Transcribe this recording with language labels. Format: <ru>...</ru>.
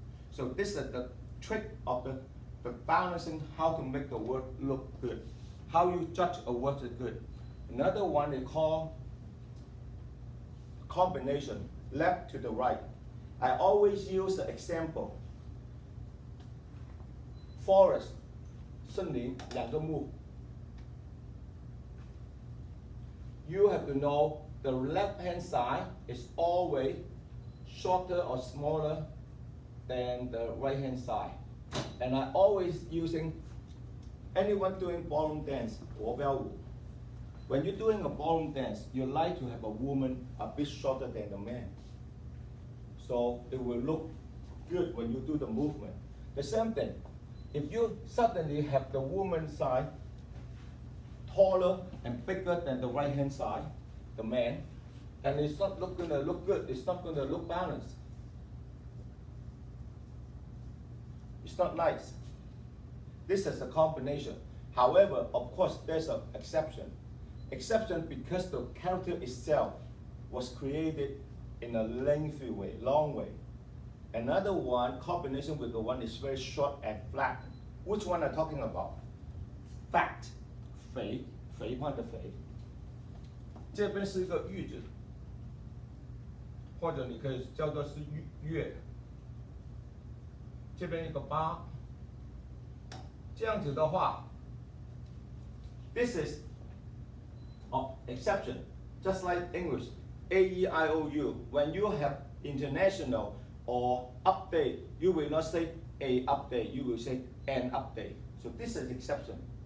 <en>So this is the trick of the balancing, how to make the work look good. How you judge a work is good. Another one is called combination, left to the right. I always use the example. Forest,</en> <zh>森林两个木.</zh> <en>You have to know the left hand side is always shorter or smaller than the right hand side. And I always using anyone doing ballroom dance, 国标舞. When you're doing a ballroom dance, you like to have a woman a bit shorter than the man. So it will look good when you do the movement. The same thing. If you suddenly have the woman's side taller and bigger than the right hand side, the man, and it's not going to look good, it's not going to look balanced. It's not nice. This is a combination. However, of course, there's an exception. Exception because the character itself was created in a lengthy way, long way. Another one, combination with the one is very short and flat. Which one am I talking about?</en> <zh>Fat, 肥，肥胖的肥。这边是一个玉字，或者你可以叫做是月。这边一个八。这样子的话</zh> <en>，this is exception, just like English, A-E-I-O-U. When you have international or update, you will not say a update, you will say and update. So this is exception.</en>